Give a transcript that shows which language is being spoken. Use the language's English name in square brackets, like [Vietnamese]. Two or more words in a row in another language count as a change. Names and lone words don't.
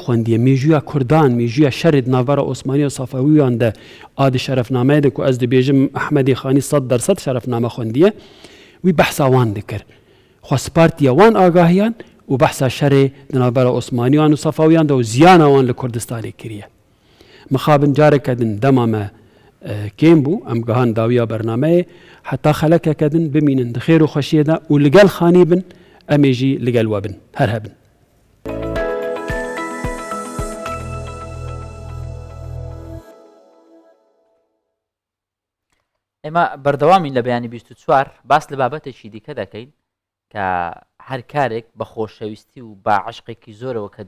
[Kurdish] xwendiye mêjûya Kurdan mêjûya şerê di navbera Osmanî û Safawiyan de a di şerefnameyê de ku ez dibêjim Ehmedê Xanî 100% şerefname xwendiye wî behsa wan dikir xwespartiya wan agahiyan û behsa şerê di navbera Osmaniyan û Safawiyan de û ziyana wan li Kurdistanê kiriye mixabin careke din dema me kêm bû em gihan dawiya bernameyê heta xelekeke din bimînin di xêr û xweşiyê de û li gel Xanî bin em ê jî li gel we bin her hebin [Central Kurdish] ئێمە بەردەوامین لە بەیانی 24 باس لە بابەتێکی دیکە دەکەین کە هەر کارێک بە خۆشەویستی و با عشقێکی زۆرەوە کە